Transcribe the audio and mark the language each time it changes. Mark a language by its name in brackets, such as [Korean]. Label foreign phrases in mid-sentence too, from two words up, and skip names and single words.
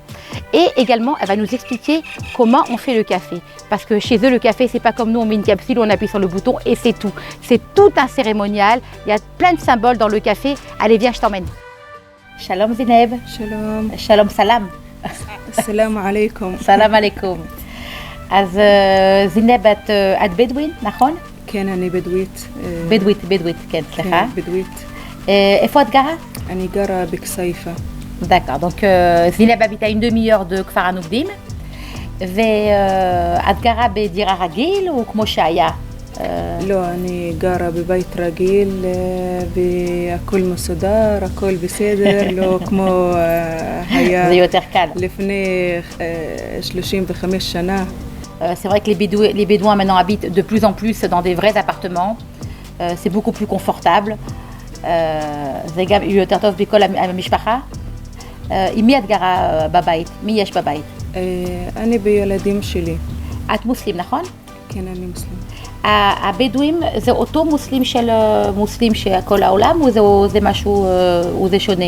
[French] Et également, elle va nous expliquer comment on fait le café. Parce que chez eux, le café, c'est pas comme nous, on met une capsule, on appuie sur le bouton et c'est tout. C'est tout un cérémonial, il y a plein de symboles dans le café. Allez, viens, je t'emmène. Shalom Zineb. [Hebrew] Shalom. Shalom salam. [Arabic] سلام عليكم. سلام عليكم. [Hebrew] אז זינב, את בדואית, נכון? כן, אני בדואית. בדואית, כן, סליחה. כן, בדואית. איפה את גרה? אני גרה בכסייפה. [French] D'accord, donc זינב habite à une demi-heure de כפר הנוקדים, [Hebrew] ואת גרה בדירה רגיל או כמו שהיה? לא, אני גרה בבית רגיל, והכל מסודר, הכל בסדר, לא כמו היה זה יותר קל. לפני 35 שנה. [French] C'est vrai que les Bédouins maintenant habitent de plus en plus dans des vrais appartements. C'est beaucoup plus confortable. [Hebrew] זה גם יותר טוב בכל המשפחה. עם מי את גרה בבית? מי יש בבית? אני בילדים שלי. את מוסלם, נכון? כן, אני מוסלם. הבדואים זה אותו מוסלם של מוסלם של כל העולם, או זה משהו, או זה שונה?